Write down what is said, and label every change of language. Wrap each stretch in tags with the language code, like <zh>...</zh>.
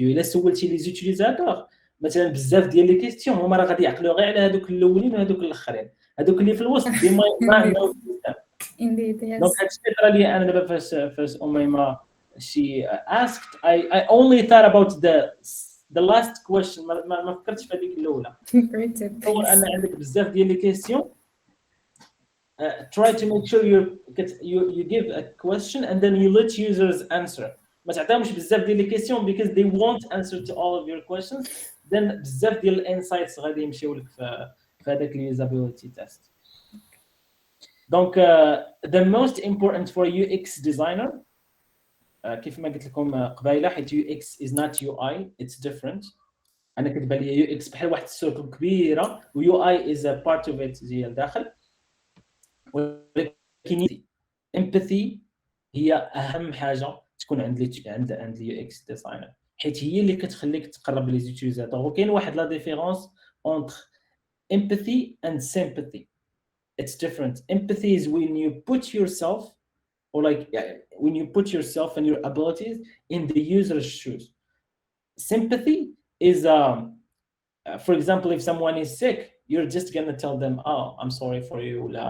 <ar>إلا سولتي لي زوتيليزاتور مثلا بزاف ديال لي كيستيون, هما راه غادي يعقلوا غير على هذوك الاولين وهذوك الاخرين. هذوك اللي في الوسط ديما ما عندهم.</ar> <en>Indeed, yes.</en> <ar>دونك هادشي اللي طرا لي انا دابا فاش أميمة</ar> <en>she asked, I only thought about the last question.</en> <ar>ما فكرتش في هذيك الاولى.</ar> <en>Great tip.</en> <ar>تصور ان عندك بزاف ديال لي كيستيون.</ar> <en>Try to make sure you give a question and then you let users answer.</en> <ar>ما تعطيهمش بزاف ديال لي كيستيون</ar> <en>because they won't answer to all of your questions.</en> <ar>Then بزاف ديال الانسايتس غادي يمشيو لك في هذاك اليوزابيليتي تيست.</ar> <fr>Donc</fr> <en>the most important for UX designer,</en> <ar>كيف ما قلت لكم قبيله, حيت</ar> <en>UX is not UI, it's different.</en> <ar>انا كتبان لي UX بحال واحد السيركل كبيره و UI</ar> <en>is a part of it</en> <ar>ديال الداخل. ولكن empathy هي اهم حاجه تكون عند اليو اكس ديزاينر, حيت هي اللي كتخليك تقرب لي زوتيليزاتور. وكاين واحد لا ديفيرونس</ar> <fr>entre</fr> <en>empathy and sympathy. It's different. Empathy is when you put yourself, or when you put yourself and your abilities in the user's shoes. Sympathy is for example, if someone is sick, you're just gonna tell them, oh, I'm sorry for you,</en>